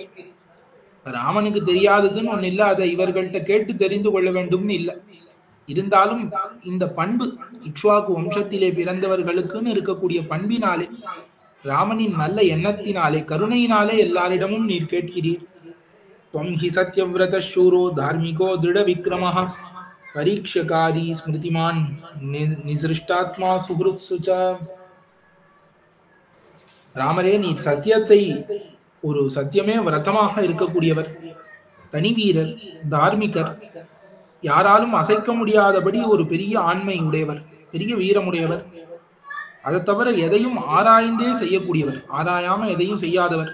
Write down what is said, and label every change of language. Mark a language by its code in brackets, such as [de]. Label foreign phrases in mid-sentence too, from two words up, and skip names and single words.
[ta] ராமனுக்கு தெரியாததுன்னு ஒண்ணு இல்லை, அதை இவர்கள்ட்ட கேட்டு தெரிந்து கொள்ள வேண்டும்னு இல்லை. இருந்தாலும் இந்த பண்பு இக்ஷ்வாகு வம்சத்திலே பிறந்தவர்களுக்குன்னு இருக்கக்கூடிய பண்பினாலே, ராமனின் நல்ல எண்ணத்தினாலே, கருணையினாலே எல்லாரிடமும் நீர் கேட்கிறீர். [sa] त्वं हि सत्यव्रतः शूरो धार्मिको दृढ़ विक्रमः परीक्षकारी स्मृतिमान् निसृष्टात्मा सुहृत्सुच. [ta] ராமரே, நீர் சத்தியத்தை ஒரு சத்தியமே விரதமாக இருக்கக்கூடியவர், தனி வீரர், தார்மிகர், யாராலும் அசைக்க முடியாதபடி ஒரு பெரிய ஆண்மை உடையவர், பெரிய வீரமுடையவர். அதை தவிர எதையும் ஆராய்ந்தே செய்யக்கூடியவர், ஆராயாம எதையும் செய்யாதவர்.